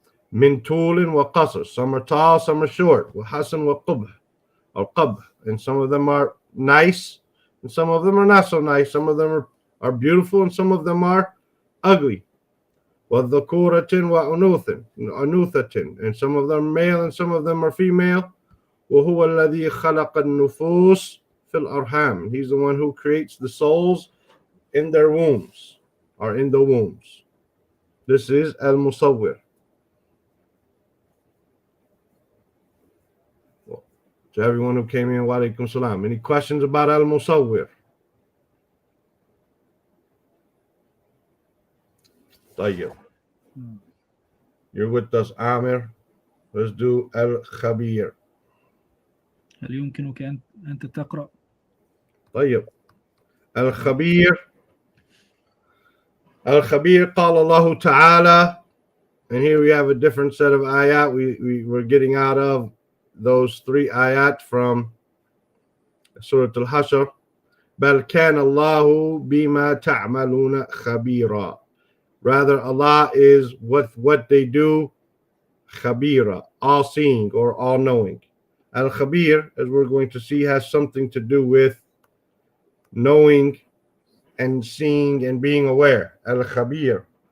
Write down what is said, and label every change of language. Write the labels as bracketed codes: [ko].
[ar] Min tulin wa qasr, [en] some are tall, some are short. [ar] Wa hasan wa qubh, [en] or qubh, and some of them are nice, and some of them are not so nice. Some of them are beautiful, and some of them are ugly. [ar] Wa dhukuratin wa unuthatin, [en] and some of them are male, and some of them are female. [ar] وهو الذي خلق النفوس في الأرحام. [en] He's the one who creates the souls in their wombs, or in the wombs. This is al-Musawwir. Well, to everyone who came in, wa alaikum salam. Any questions about al-Musawwir? طيب. You're with us, Amir. Let's do al-Khabeer. [ar] هل يمكنك أنت تقرأ؟ طيب. al-Khabeer. Al-Khabeer قال الله تعالى. [en] And here we have a different set of ayat. We're getting out of those three ayat from Surah Al-Hashr. [ar] بل كان الله بما تعملون خبيرا. [en] Rather, Allah is what they do khabira, all seeing or all knowing. Al-Khabir, as we're going to see, has something to do with knowing and seeing and being aware. Al-Khabir.